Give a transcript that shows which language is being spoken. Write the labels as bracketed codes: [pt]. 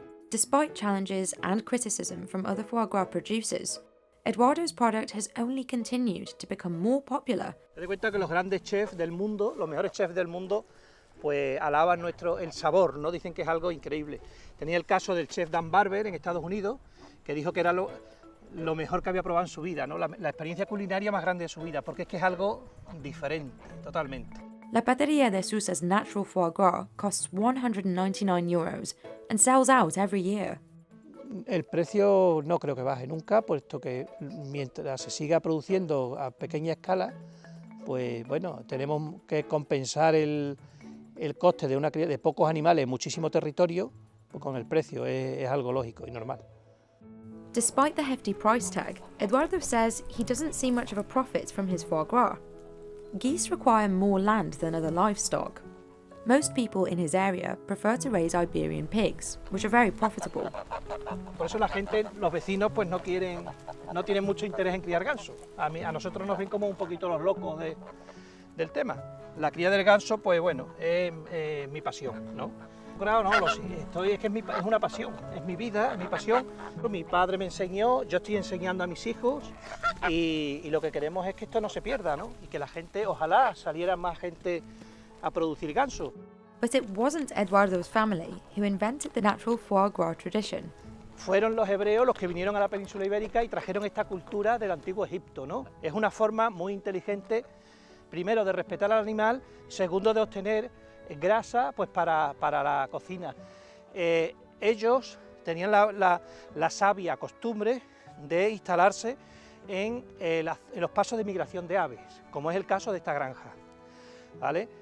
[en] Despite challenges and criticism from other foie gras producers, Eduardo's product has only continued to become more popular. [es] Te das cuenta que los grandes chefs del mundo, los mejores chefs del mundo, pues alaban el sabor, ¿no? Dicen que es algo increíble. Tenía el caso del chef Dan Barber en Estados Unidos, que dijo que era lo mejor que había probado en su vida, ¿no? La experiencia culinaria más grande de su vida, porque es que es algo diferente, totalmente. [en] La Pateria de Sousa's natural foie gras costs €199 and sells out every year. [es] El precio no creo que baje nunca, puesto que mientras se siga produciendo a pequeña escala, pues bueno, tenemos que compensar el coste de pocos animales en muchísimo territorio, pues con el precio es algo lógico y normal. [en] Despite the hefty price tag, Eduardo says he doesn't see much of a profit from his foie gras. Geese require more land than other livestock. Most people in his area prefer to raise Iberian pigs, which are very profitable. [es] Por eso la gente, los vecinos, pues no tienen mucho interés en criar ganso. A nosotros nos ven como un poquito los locos del tema. La cría del ganso, pues bueno, es mi pasión, ¿no? Claro, no, es que es una pasión, es mi vida, es mi pasión. Mi padre me enseñó, yo estoy enseñando a mis hijos y lo que queremos es que esto no se pierda, ¿no? Y que la gente, ojalá saliera más gente a producir ganso. [en] But it wasn't Eduardo's family who invented the natural foie gras tradition. [es] Fueron los hebreos los que vinieron a la península ibérica y trajeron esta cultura del antiguo Egipto, ¿no? Es una forma muy inteligente, primero de respetar al animal, segundo de obtener grasa pues para la cocina. Ellos tenían la sabia costumbre de instalarse en los pasos de migración de aves, como es el caso de esta granja, ¿vale?